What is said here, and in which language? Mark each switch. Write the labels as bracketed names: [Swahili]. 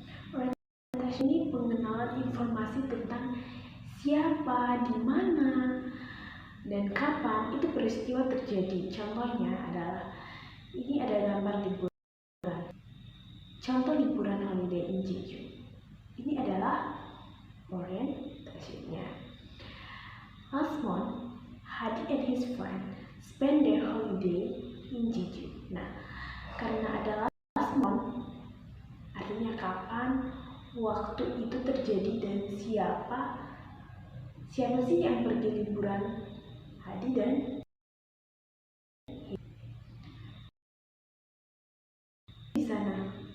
[Indonesian] Orientation ini pengenalan informasi tentang siapa, di mana, dan kapan itu peristiwa terjadi. Contohnya adalah, ini ada gambar liburan. Contoh liburan [English] holiday in Jeju. [Indonesian] Ini adalah orientationnya. [English] Last month, Hadi and his friend spend their holiday in Jeju. [Indonesian] Nah, karena adalah [English] last month, [Indonesian] artinya kapan waktu itu terjadi dan siapa Siapa sih yang pergi liburan? Hadi dan di sana.